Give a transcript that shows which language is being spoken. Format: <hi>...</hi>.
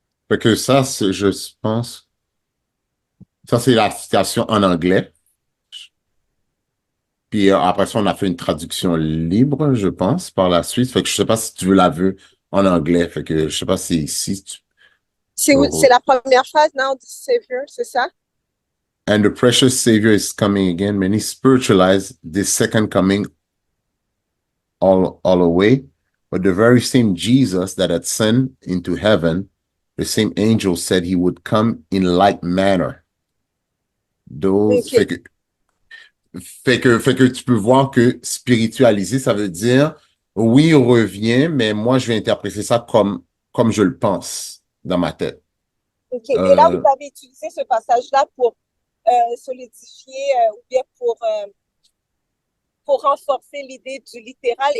<fr>Fait que ça, je pense, ça, c'est la citation en anglais. Puis après ça, on a fait une traduction libre, je pense, par la suite. Fait que je sais pas si tu veux la vue en anglais. Fait que je sais pas si tu peux C'est la première phrase,</fr> <en>now the Savior,</en> <fr>c'est ça?</fr> <en>And the precious Savior is coming again. Many spiritualize this second coming all away. But the very same Jesus that had sent into heaven, the same angel said he would come in like manner. Those, OK.</en> <fr>fait que tu peux voir que spiritualiser, ça veut dire, oui, il revient, mais moi, je vais interpréter ça comme je le pense dans ma tête. OK. Et là, vous Euh, avez utilisé ce passage-là pour solidifier ou bien pour renforcer l'idée du littéral.</fr>